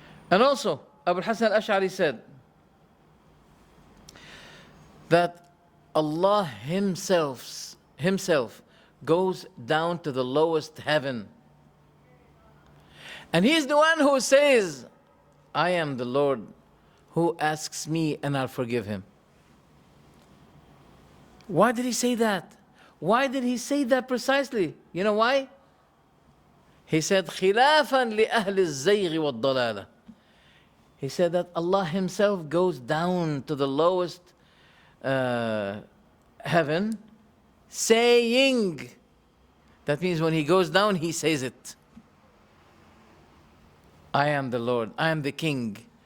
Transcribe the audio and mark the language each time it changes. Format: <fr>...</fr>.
<en>And also, Abu Hassan al-Ash'ari said that Allah himself goes down to the lowest heaven. And He's the one who says, I am the Lord who asks me and I'll forgive him. Why did he say that? Why did he say that precisely? You know why? He said,</en> <ar>خِلَافًا لِأَهْلِ الزَّيْغِ وَالضَّلَالَةِ.</ar> <en>He said that Allah Himself goes down to the lowest heaven, saying. That means when He goes down, He says it. I am the Lord, I am the King.</en>